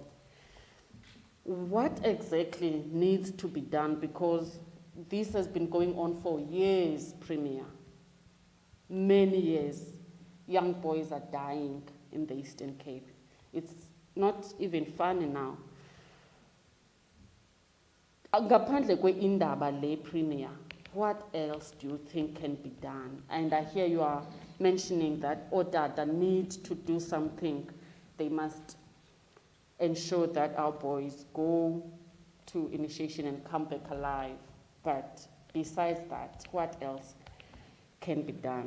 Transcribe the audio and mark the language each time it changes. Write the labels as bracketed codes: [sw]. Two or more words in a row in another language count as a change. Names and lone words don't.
[en] What exactly needs to be done? Because this has been going on for years, Premier. Many years. Young boys are dying in the Eastern Cape. It's not even funny now. [nd] Ngaphandle kwe-indaba le, [en] Premier, what else do you think can be done? And I hear you are mentioning that ODADA need to do something. They must ensure that our boys go to initiation and come back alive. But besides that, what else can be done?